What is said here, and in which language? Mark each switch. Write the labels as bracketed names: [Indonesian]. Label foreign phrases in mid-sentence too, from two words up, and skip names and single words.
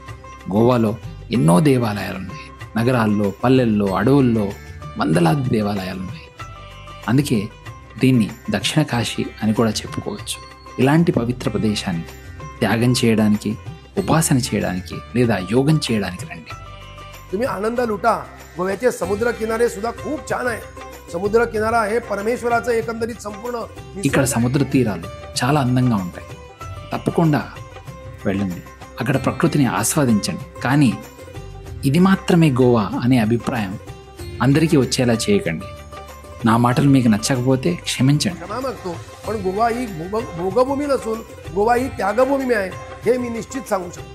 [Telugu] గోవాలో ఎన్నో దేవాలయాలున్నాయి. నగరాల్లో, పల్లెల్లో, అడవుల్లో వందలాది దేవాలయాలున్నాయి. అందుకే దీన్ని దక్షిణ కాశీ అని కూడా చెప్పుకోవచ్చు. ఇలాంటి పవిత్ర ప్రదేశాన్ని త్యాగం చేయడానికి, ఉపాసన చేయడానికి లేదా యోగం చేయడానికి రండి. [Marathi] तुम्ही आनंद लुटा. गोव्याचे समुद्र किनारे सुद्धा खूप छान आहे. समुद्र किनारा हे परमेश्वराचं एकंदरीत संपूर्ण. [Telugu] ఇక్కడ సముద్ర తీరాలు చాలా అందంగా ఉంటాయి. తప్పకుండా వెళ్ళండి, అక్కడ ప్రకృతిని ఆస్వాదించండి. కానీ ఇది మాత్రమే గోవా అనే అభిప్రాయం అందరికీ వచ్చేలా చేయకండి. నా మాటలు మీకు నచ్చకపోతే క్షమించండి. [Marathi] क्षमा मागतो, पण गोवा ही भोगभूमी नसून गोवा ही त्यागभूमी आहे हे मी निश्चित सांगू शकतो.